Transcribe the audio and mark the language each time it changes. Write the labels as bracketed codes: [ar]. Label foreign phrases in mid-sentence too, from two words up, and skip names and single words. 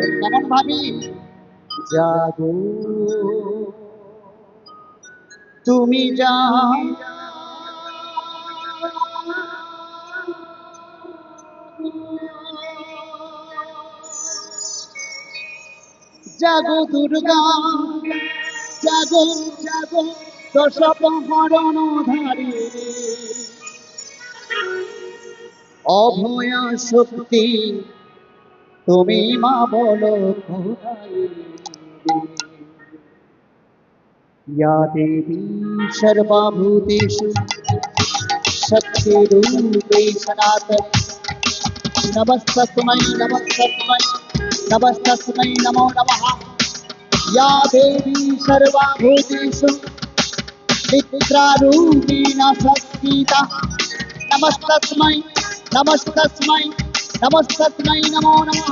[bn] কেমন ভাবি? জাগো তুমি যা, জাগো দুর্গা, জাগো জাগো দশপহরণ ধারী, অভয়া শক্তি তুমি মা বলো কোথায়, [sa] या देवी सर्वभूतेषु शक्तिरूपे सनातन, नमस्तस्मै नमस्तस्मै नमस्तस्मै नमो नमः। या देवी सर्वभूतेषु निद्रारूपेण संस्थिता, नमस्तस्मै नमस्तस्मै नमस्तस्मै नमो नमः।